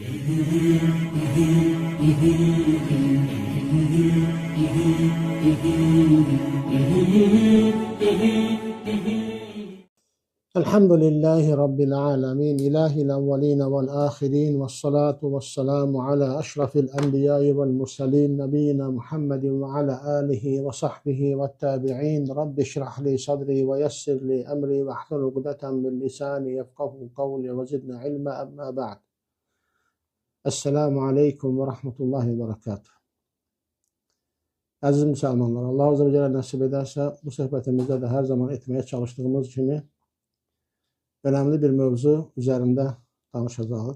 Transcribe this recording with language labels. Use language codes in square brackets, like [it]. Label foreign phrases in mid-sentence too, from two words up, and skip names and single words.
[ar] الحمد لله رب العالمين، إله الأولين والآخرين، والصلاة والسلام على أشرف الأنبياء والمرسلين، نبينا محمد وعلى آله وصحبه والتابعين. رب اشرح لي صدري ويسر لي أمري واحلل عقدة من لساني يفقهوا قولي وزدني علما، أما بعد. السلام عليكم ورحمة الله وبركاته. [tr] Aziz Müslümanlar, Allah [ar] عز وجل [tr] nasip ederse bu sohbetimizde de her zaman etmeye çalıştığımız gibi önemli bir mövzu üzerinde danışacağız.